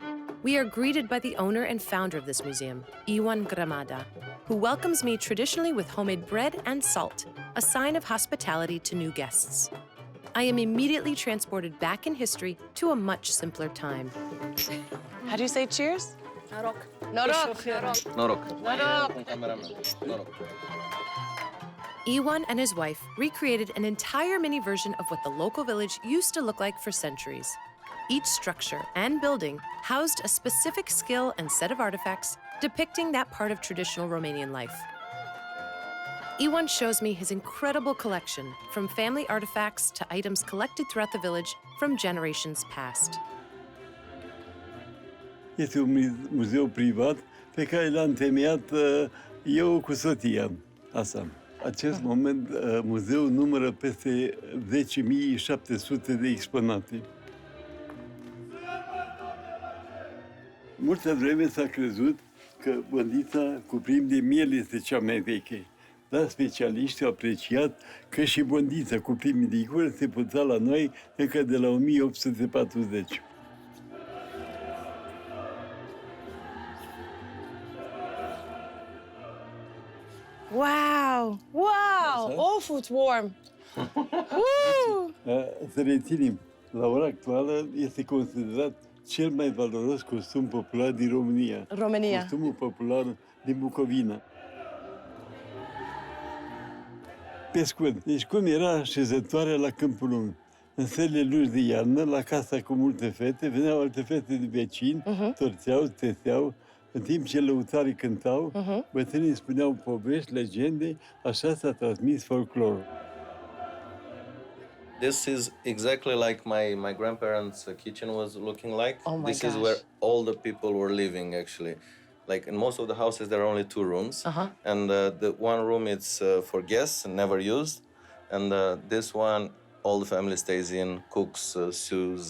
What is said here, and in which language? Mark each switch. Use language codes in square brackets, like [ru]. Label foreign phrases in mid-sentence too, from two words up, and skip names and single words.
[en] We are greeted by the owner and founder of this museum, Ion Grămadă, who welcomes me traditionally with homemade bread and salt, a sign of hospitality to new guests. I am immediately transported back in history to a much simpler time. How do you say cheers? [ro] Noroc. Noroc. Noroc. Noroc. [en] Ion and his wife recreated an entire mini version of what the local village used to look like for centuries. Each structure and building housed a specific skill and set of artifacts depicting that part of traditional Romanian life. Ion shows me his incredible collection, from family artifacts to items collected throughout the village from generations past. [ro] Este un muzeu privat pe care l-am întemeiat eu cu soția. Asta. Acest moment, muzeul numără peste 10.700 de exponate. Multă vreme s-a crezut că băndița cu prim de miel este cea mai veche. Dar specialiștii au apreciat că și băndița cu prim de gură se putea la noi încă de la 1840. [en] Wow, wow. Oh, it's warm. Woo! [ro] Să reținem, la ora actuală este considerat cel mai valoros costum popular din România. România. Costumul popular din Bucovina. Pe scurt, deci cum era așezătoarea la Câmpul Lung? În serile lungi de iarnă, la casa cu multe fete, veneau alte fete de vecini, torțeau, teteau, în timp ce lăutarii cântau, bătrânii spuneau povești, legende, așa s-a transmis folclorul. [en] This is exactly like my grandparents' kitchen was looking like. Oh my This gosh. is where all the people were living, actually. Like in most of the houses, there are only 2 rooms, and the one room it's for guests and never used, and this one all the family stays in, cooks, sews.